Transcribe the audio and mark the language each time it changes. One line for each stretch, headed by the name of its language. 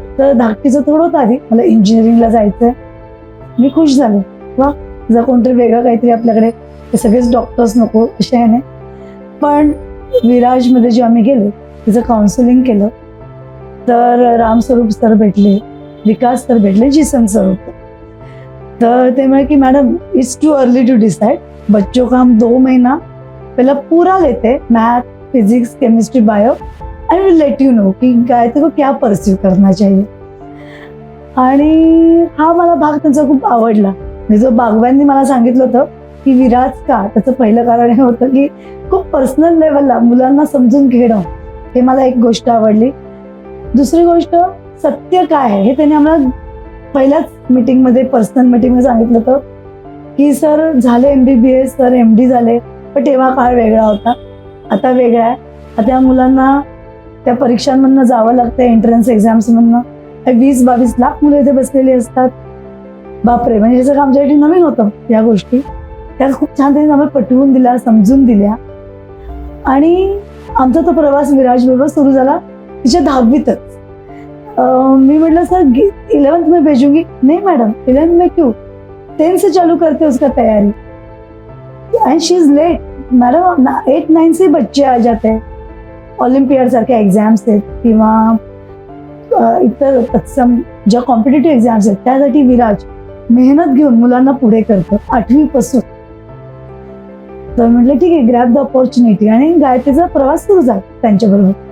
Marathi: तर धाकटीचं थोडं होतं आधी, मला इंजिनिअरिंगला जायचंय. मी खुश झाले, वा जर कोणतरी वेगळं काहीतरी आपल्याकडे, ते सगळेच डॉक्टर्स नको असे आहे नाही. पण विराजमध्ये जेव्हा आम्ही गेले, तिचं काउन्सिलिंग केलं, तर रामस्वरूप सर भेटले, विकास सर भेटले, जिसन सर होते. तर ते म्हणे की
Hindi: madam,
English: it's too early to decide,
Hindi: बच्चों का हम 2 महीना पहला पूरा लेते, math, physics, chemistry, bio,
English: and will let you know
Hindi: कि गायत्री को क्या परस्यू करना चाहिए.
Marathi: आणि हा मला भाग त्यांचा खूप आवडला. जो बागव्यांनी मला सांगितलं होतं की विराज का, त्याचं पहिलं कारण हे होतं की खूप पर्सनल लेवलला मुलांना समजून घेणं, हे मला एक गोष्ट आवडली. दुसरी गोष्ट, सत्य काय आहे हे त्यांनी आम्हाला पहिल्याच मीटिंगमध्ये, पर्सनल मीटिंगमध्ये सांगितलं होतं की सर झाले MBBS, सर MD झाले, पण तेव्हा काळ वेगळा होता, आता वेगळा आहे. आता या मुलांना त्या परीक्षांमधनं जावं लागतं, एंट्रन्स एक्झाम्समधनं. 20-22 लाख मुलं इथे बसलेली असतात. बापरे, म्हणजे हे सगळं आमच्यासाठी नवीन होतं. या गोष्टी त्या खूप छान त्यांनी आम्हाला पटवून दिल्या, समजून दिल्या. आणि आमचा तो प्रवास विराजबरोबर सुरू झाला तिच्या 10वीतच. मी म्हटलं
Hindi: सर 11th में भेजूंगी. नहीं मैडम, 11th में क्यों, 10 से चालू करते उसका तैयारी.
English: and she is late madam,
Hindi: 8-9 से बच्चे आ जाते हैं.
Marathi: ऑलिम्पियाड सारख्या एक्झाम्स आहेत किंवा इतर तत्सम ज्या कॉम्पिटेटिव्ह एक्झाम्स आहेत, त्यासाठी विराज मेहनत घेऊन मुलांना पुढे करतं 8वी पासून. तर म्हटलं ठीक आहे,
English: Grab the opportunity.
Marathi: आणि गायत्रीचा प्रवास सुरू झाला त्यांच्याबरोबर.